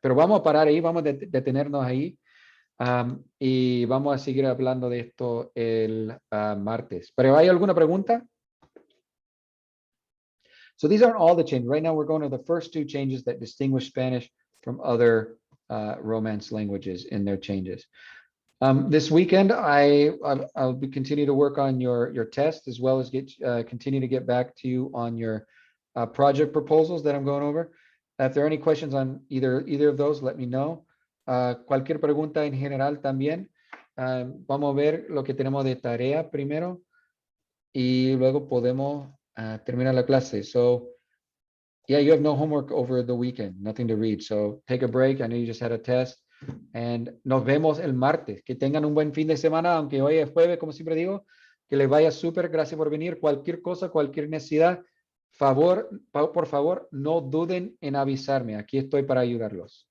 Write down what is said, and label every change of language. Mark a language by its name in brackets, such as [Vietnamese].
[Spanish] Pero vamos a parar ahí, vamos a detenernos ahí, y vamos a seguir hablando de esto el martes. ¿Pero hay alguna pregunta? [English] So these aren't all the changes. Right now we're going to the first two changes that distinguish Spanish from other Romance languages in their changes. This weekend, I'll be continue to work on your test, as well as continue to get back to you on your project proposals that I'm going over. If there are any questions on either of those, let me know. [Spanish] Cualquier pregunta en general también. Vamos a ver lo que tenemos de tarea primero. y luego podemos terminar la clase. [English] So, yeah, you have no homework over the weekend, nothing to read. So take a break. I know you just had a test. [Spanish] And nos vemos el martes. Que tengan un buen fin de semana, aunque hoy es jueves, como siempre digo. Que les vaya súper. Gracias por venir. Cualquier cosa, cualquier necesidad, por favor, no duden en avisarme. Aquí estoy para ayudarlos.